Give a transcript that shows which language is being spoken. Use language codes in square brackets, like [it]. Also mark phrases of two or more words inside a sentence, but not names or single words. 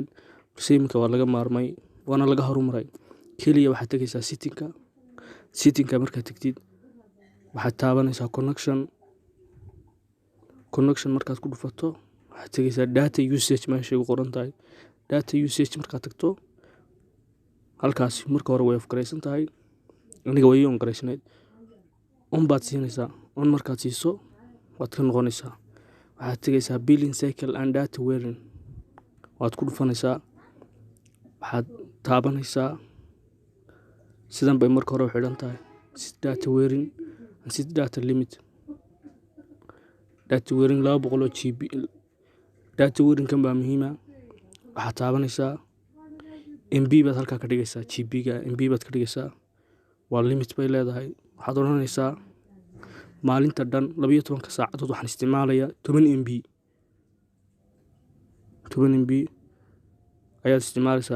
[so] Balse iminka waa laga maarmay waana laga horumaray. Kaliya waxaad tagaysaa setting markaad tagtid waxaad taabanaysaa connection markaad ku dhufato waxaad tagaysaa [en] data usage [so] meesha ay ku qoran tahay. [en] Data usage [so] markaad tagto halkaas marka hore way afgareysan tahay aniga way on gareysnayd baad siinaysaa markaad siiso waad ka noqonaysaa waxaad tagaysaa [en] billing cycle and data wearing [so] waad ku dhufanaysaa waxaad taabanaysaa sidan bay marka hore u xidhan tahay [en] data wearing and data limit. Data wearing [so] 200 GB [en] data wearing [so] kan baa muhiim ah. Waxaad taabanaysaa MB baad halkaa ka dhigaysaa GB-ga MB baad ka dhigaysaa waa limit bay leedahay. Waxaad oranaysaa maalinta dhan 12 saacadood waxaan isticmaalayaa 10 MB ayaad isticmaalaysaa.